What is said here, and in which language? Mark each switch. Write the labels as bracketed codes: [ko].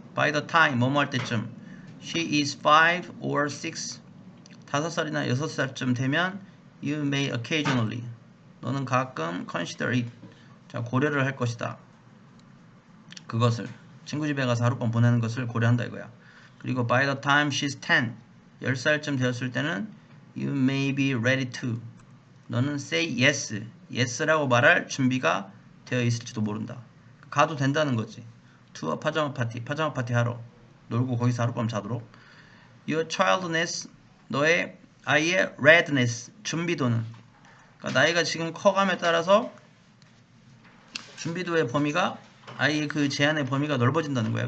[en] by the time [ko] 뭐뭐 할 때쯤 [en] she is 5 or 6, [ko] 5살이나 6살쯤 되면 [en] you may occasionally, [ko] 너는 가끔 [en] consider it, [ko] 자, 고려를 할 것이다. 그것을 친구 집에 가서 하룻밤 보내는 것을 고려한다 이거야. 그리고 [en] by the time she's 10, [ko] 10살쯤 되었을 때는 [en] you may be ready to, [ko] 너는 [en] say yes, [ko] yes라고 말할 준비가 되어 있을지도 모른다. 가도 된다는 거지. [en] to a [ko] 파자마 파티 하러 놀고 거기서 하룻밤 자도록. [en] your childness, [ko] 너의 아이의 [en] readiness, [ko] 준비도는, 그러니까 나이가 지금 커감에 따라서 준비도의 범위가, 아이의 그 제한의 범위가 넓어진다는 거야.